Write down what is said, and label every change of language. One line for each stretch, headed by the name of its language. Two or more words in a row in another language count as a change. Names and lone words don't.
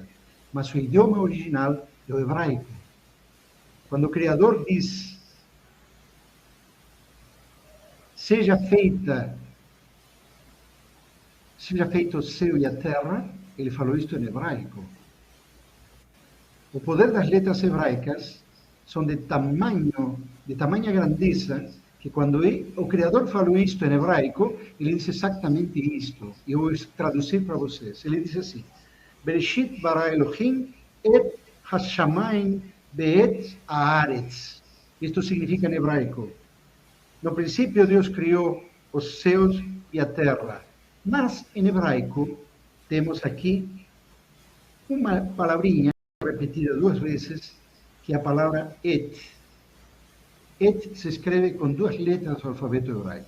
Portuguese: Mas o idioma original é o hebraico. Quando o Criador diz, seja feito o céu e a terra, ele falou isto em hebraico. O poder das letras hebraicas são de tamanha grandeza, que quando o Criador falou isto em hebraico, ele disse exatamente isto. E eu vou traduzir para vocês. Ele disse assim,
Hebrew: בראשית ברא אלוהים את השמים ואת הארץ.
Portuguese: Isto significa em hebraico, no princípio Deus criou os céus e a terra. Mas em hebraico temos aqui uma palavrinha repetida 2 vezes, que é a palavra et. Et se escreve com 2 letras do alfabeto hebraico.